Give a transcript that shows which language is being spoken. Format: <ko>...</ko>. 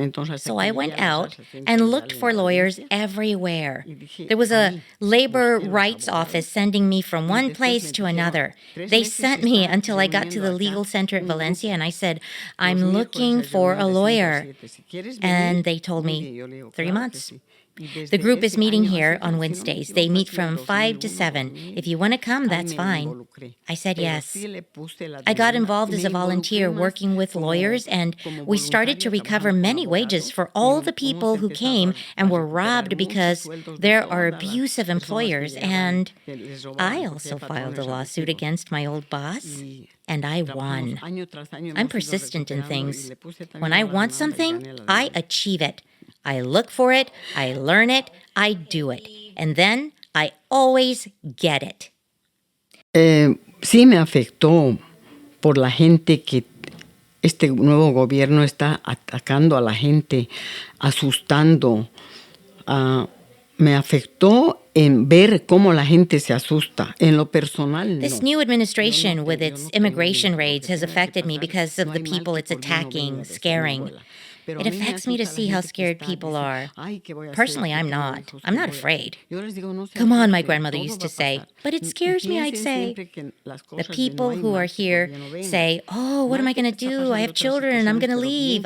<es>Entonces,</es> <en>so I went out and looked for lawyers everywhere. There was a labor rights office sending me from one place to another. They sent me until I got to the legal center at Valencia, and I said, I'm looking for a lawyer. And they told me, 3 months. The group is meeting here on Wednesdays. They meet from 5 to 7. If you want to come, that's fine. I said yes. I got involved as a volunteer working with lawyers, and we started to recover many wages for all the people who came and were robbed because there are abusive employers. And I also filed a lawsuit against my old boss, and I won. I'm persistent in things. When I want something, I achieve it. I look for it, I learn it, I do it. And then I always get it.</en> <es>Sí me afectó por la gente que este nuevo gobierno está atacando a la gente, asustando. Me afectó en ver cómo la gente se asusta. En lo personal,</es> <en>This new administration with its immigration raids has affected me because of the people it's attacking, scaring. It affects me to see how scared people are. Personally, I'm not. I'm not afraid. Come on, my grandmother used to say. But it scares me, I'd say. The people who are here say, oh, what am I going to do? I have children. I'm going to leave.</en>